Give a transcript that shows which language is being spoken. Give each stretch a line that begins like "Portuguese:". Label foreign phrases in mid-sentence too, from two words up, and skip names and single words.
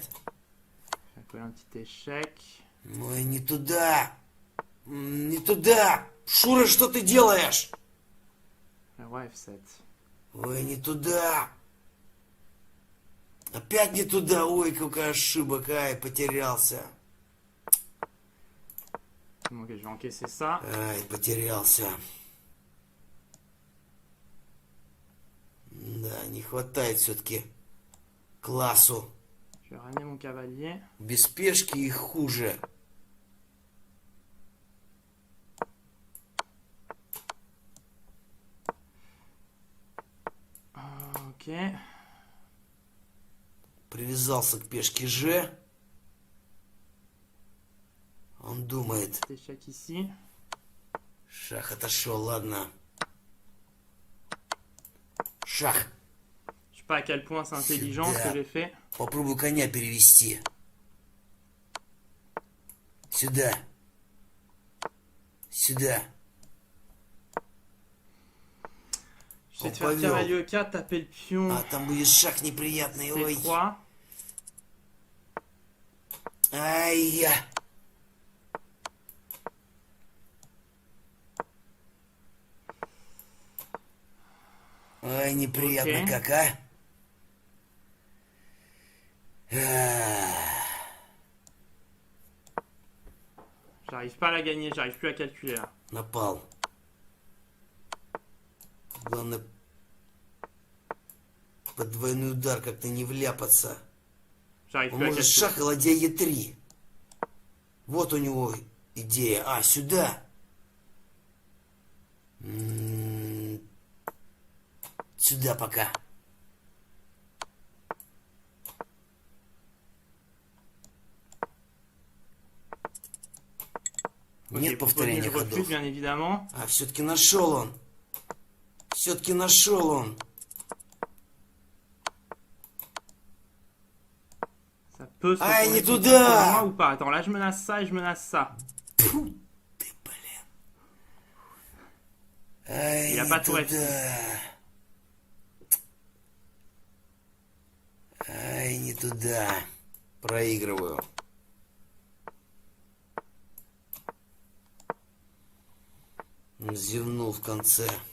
French: J'ai collé un petit échec.
Russian: Ой, не туда. Не туда. Шура, что ты делаешь?
French: Le roi F7.
Russian: Ой, не туда. Опять не туда. Ой, какая ошибка. Ай, потерялся.
French: Bon, ok, je vais encaisser ça.
Russian: Ай, потерялся. Да, не хватает все-таки классу.
French: Je vais ramener mon cavalier.
Russian: Без пешки их хуже. Ok. Привязался к пешке Ж. Он думает.
French: Petit échec ici.
Russian: Шах отошел, ладно. Шах.
French: Je sais pas à quel point c'est intelligent ce que j'ai fait.
Russian: Попробую коня перевести. Сюда. Сюда.
French: J'essaie de On faire
Russian: повел.
French: cavalier E4, taper le pion
Russian: А, там будет шаг неприятный. Ой. C3. Ай-я. Ой, неприятно Окей. как, а? Ах.
French: J'arrive pas à la gagner, j'arrive plus à calculer là.
Russian: Напал. Главное, под двойной удар как-то не вляпаться.
French: J'arrive
Russian: Он
French: plus à
Russian: может
French: calculer.
Russian: шах и ладья Е3. Вот у него идея. А, сюда. Сюда пока.
French: Ok,
Russian: Нет
French: pour
Russian: повторения
French: revenir, je refuse,
Russian: ходов.
French: bien évidemment.
Russian: А, все-таки нашел он. Все-таки нашел он.
French: Ça peut se Ah, il retourner est contre dedans. moi ou pas. Attends, là je menace ça et je menace ça.
Russian: Фу, ты, блин. Ай,
French: Il a
Russian: не
French: pas tour F6.
Russian: туда. Ай, не туда. Проигрываю. Зевнул в конце.